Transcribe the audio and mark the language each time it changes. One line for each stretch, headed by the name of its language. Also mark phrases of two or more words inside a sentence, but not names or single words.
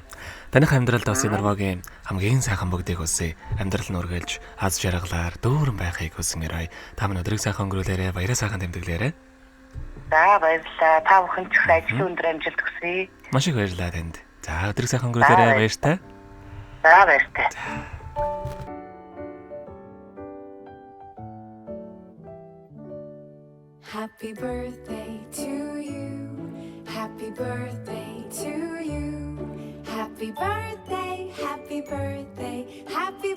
Mongolian: Таних амьдралд бас энэ нурвагийн хамгийн сайхан бүгдийг хүсье. Амьдрал нь үргэлж аз жаргалаар дүүрэн байхыг хүсмээрэй. Та минь өдрийг сайхан өнгөрүүлээрэй. Баяраа сайхан тэмдэглээрэй. За баярлалаа. Та бүхэн ч их ажил өндөр амжилт хүсье. Маш их баярлалаа танд. За өдрийг сайхан өнгөрүүлээрэй. Баяртай. За баяртай.
English: Happy birthday to you. Happy birthday to you. Happy birthday, happy birthday, happy